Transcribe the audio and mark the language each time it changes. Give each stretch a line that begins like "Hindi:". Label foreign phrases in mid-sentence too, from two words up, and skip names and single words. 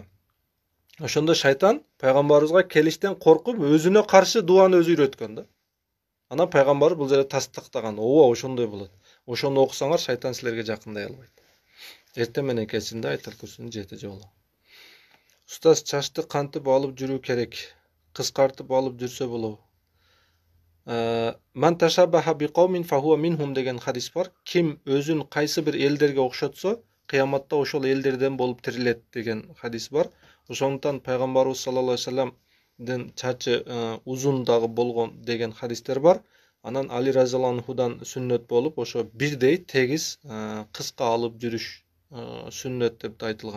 Kyrgyz: Ошондо шайтан пайгамбарыбызга келиштен коркуп өзүнө каршы дуаны өзү үйрөткөн да. Анан пайгамбар бул жерде тастыктаган. Ооба, ошондой болот. Ошону окусаңар, шайтан силерге жакындай албайт. Эрте менен кечинде айтал күрсүнү 7 жолу. Устаз, чачты кантип алып жүрүү керек? Кыскартып алып жүрсө болобу?
Arabic: من تشبه بقوم فهو منهم
Kyrgyz: деген хадис бар. Ким өзүн кайсы бир элдерге окшотсо, кыяматта ошол элдерден болуп тирилет деген хадис бар. Ошондуктан пайгамбарыбыз
Arabic: صلى الله عليه وسلم
Kyrgyz: чачы узун дагы болгон деген хадистер бар. Анан Али
Arabic: رضي الله عنه
Kyrgyz: сүннөт болуп, ошо бирдей тегиз кыска алып жүрүш сүннөт деп айтылган.